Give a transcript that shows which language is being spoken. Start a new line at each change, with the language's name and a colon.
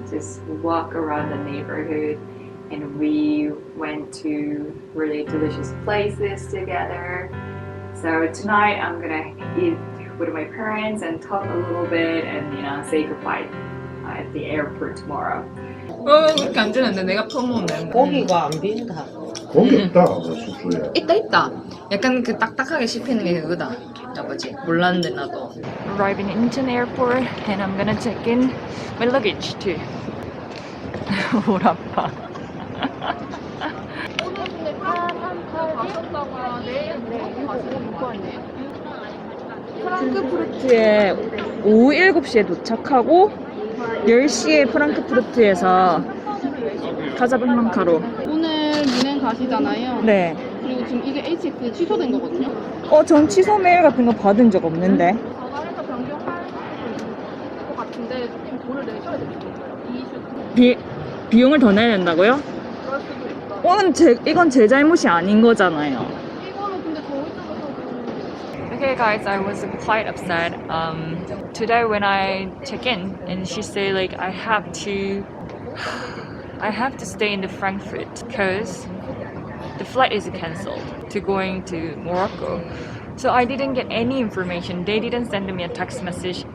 English: Just walk around the neighborhood, and we went to really delicious places together. So tonight I'm gonna eat with my parents and talk a little bit, and say goodbye at the airport tomorrow.
Korean: 그렇게 안 되는데 내가 퍼먹으면 되는데. 고기가 안 빈다. 고기 없다, 숙소에. 있다. 약간 그 딱딱하게 씹히는 게 그거다. 아버지 몰랐는데 나도.
English: Arriving in Incheon airport and I'm gonna check in my luggage too.
Korean: 뭘 아파. 프랑크푸르트에 오후 7시에 도착하고 10시에 프랑크푸르트에서 카자블랑카로. 오늘 미넨 가시잖아요. 네. 그리고 지금 이게 HX 취소된 거거든요. 전 취소 메일 같은 거 받은 적 없는데. 자발해서 변경할 것 같은데 좀 돈을 내셔야 될 거예요. 이 이슈 비용을 더 내야 된다고요? 그럴 수도 있어요. 이건 제 잘못이 아닌 거잖아요. 이거는 근데 저희 쪽에서
English: Okay, guys, I was quite upset. Today when I check in, and she said like I have to stay in the Frankfurt because the flight is cancelled to going to Morocco. So I didn't get any information. They didn't send me a text message.